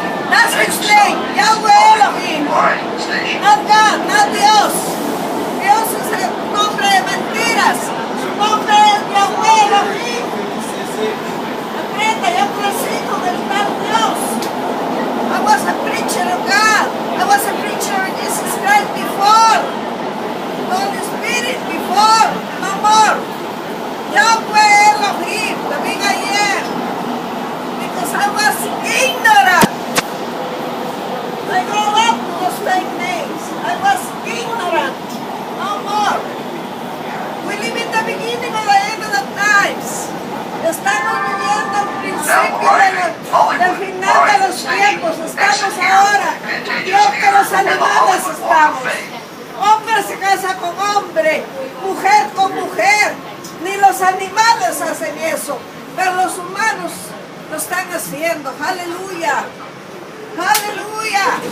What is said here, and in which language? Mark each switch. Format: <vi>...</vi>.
<en>That's his name, Yahweh Elohim. Not God, not Dios.</en> <es>Dios es el nombre de mentiras. Su nombre es Yahweh Elohim. Aprenda, yo crecí con el tal Dios.</es> <en>I was a preacher of God. I was a preacher of Jesus Christ before. The Holy Spirit before. No more. Yahweh Elohim, the big I am. Because I was ignorant. I grew up with those fake names. I was ignorant. No more. We live in the beginning of the end of the times.</en> <es>Estamos viviendo el principio del final de los tiempos. Estamos ahora. Dios que los animales estamos. Hombre se casa con hombre, mujer con mujer. Ni los animales hacen eso, pero los humanos lo están haciendo. Aleluya. Aleluya.</es>